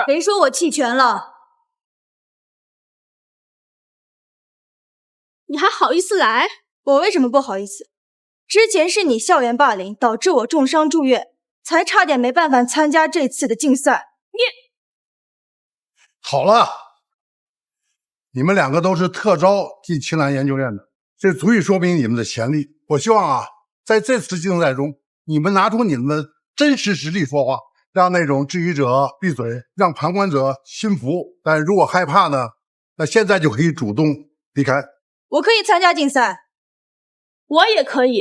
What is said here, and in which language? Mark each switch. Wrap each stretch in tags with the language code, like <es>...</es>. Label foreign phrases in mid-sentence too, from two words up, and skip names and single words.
<zh>誰說我棄權了？你還好意思來？我為什麼不好意思？之前是你校園霸凌導致我重傷住院，才差點沒辦法參加這次的競賽。好了，你们两个都是特招进青兰研究院的，这足以说明你们的潜力。我希望在这次竞赛中，你们拿出你们的真实实力说话，让那种质疑者闭嘴，让旁觀者心服。但如果害怕呢，那現在就可以主動離開。我可以參加競賽，我也可以。</zh>